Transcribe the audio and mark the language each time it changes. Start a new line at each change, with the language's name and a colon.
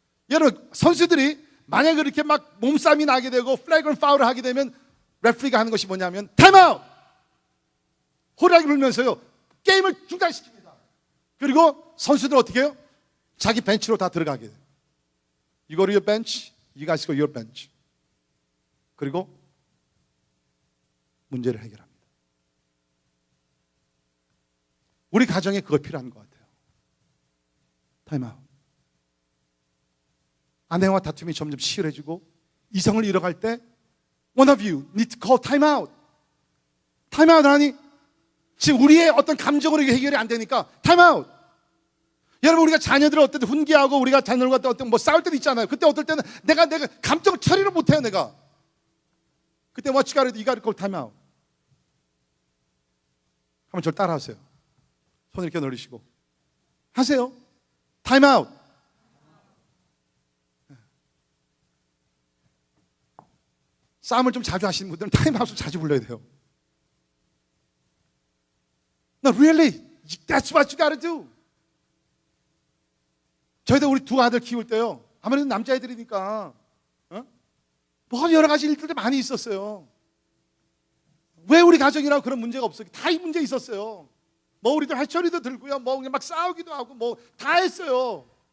Korean: 여러분, 선수들이 만약에 그렇게 막 몸싸움이 나게 되고 플래그런 파울을 하게 되면 레프리가 하는 것이 뭐냐면 타임아웃! 호랑이 불면서요 게임을 중단시킵니다. 그리고 선수들 어떻게 해요? 자기 벤치로 다 들어가게 돼요.
English: You go to your bench, you guys go to your bench.
Korean: 그리고 문제를 해결합니다. 우리 가정에 그거 필요한 것 같아요. 타임아웃. 아내와 다툼이 점점 치열해지고 이성을 잃어갈 때
English: One of you need to call time out.
Korean: time out 하니 지금 우리의 어떤 감정으로 이게 해결이 안 되니까 time out. 여러분, 우리가 자녀들을 어떨 때 훈계하고 우리가 자녀들과 어떤 뭐 싸울 때도 있잖아요. 그때 어떨 때는 내가 감정을 처리를 못해요. 내가 그때
English: what you gotta do, you gotta call time out.
Korean: 한번 저를 따라하세요. 손 이렇게 늘리시고 하세요.
English: time out.
Korean: 싸움을 좀 자주 하시는 분들은 타임아웃을 자주 불러야 돼요.
English: No, really, that's what you gotta do.
Korean: 저희도 우리 두 아들 키울 때요, 아무래도 남자애들이니까 뭐 여러 가지 일들이 많이 있었어요. 왜 우리 가정이라고 그런 문제가 없어요? 다 이 문제 있었어요. 뭐 우리도 해초리도 들고요, 뭐 그냥 막 싸우기도 하고 뭐 다 했어요.